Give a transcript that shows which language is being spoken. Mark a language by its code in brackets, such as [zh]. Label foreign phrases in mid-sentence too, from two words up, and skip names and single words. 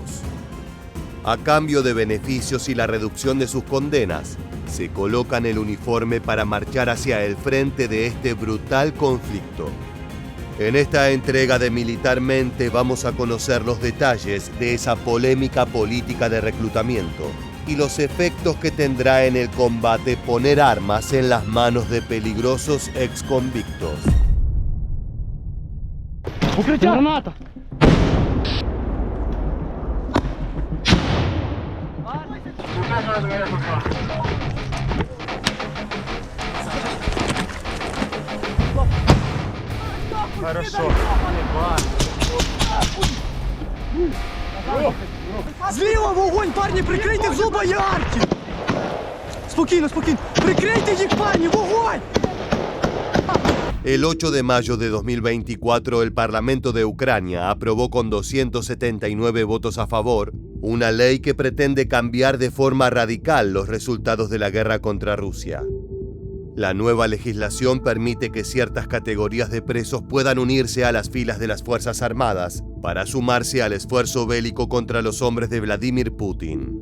[es] A cambio de beneficios y la reducción de sus condenas, se colocan el uniforme para marchar hacia el frente de este brutal conflicto. En esta entrega de Militarmente vamos a conocer los detalles de esa polémica política de reclutamiento y los efectos que tendrá en el combate poner armas en las manos de peligrosos exconvictos. [uk] Укриття! Граната! [ru] Хорошо. [uk] Зліва вогонь, парні, прикрийте зуба і арті! Спокійно, спокійно! Прикрийте їх, парні, вогонь! [es] El 8 de mayo de 2024, el Parlamento de Ucrania aprobó con 279 votos a favor una ley que pretende cambiar de forma radical los resultados de la guerra contra Rusia. La nueva legislación permite que ciertas categorías de presos puedan unirse a las filas de las Fuerzas Armadas para sumarse al esfuerzo bélico contra los hombres de Vladimir Putin.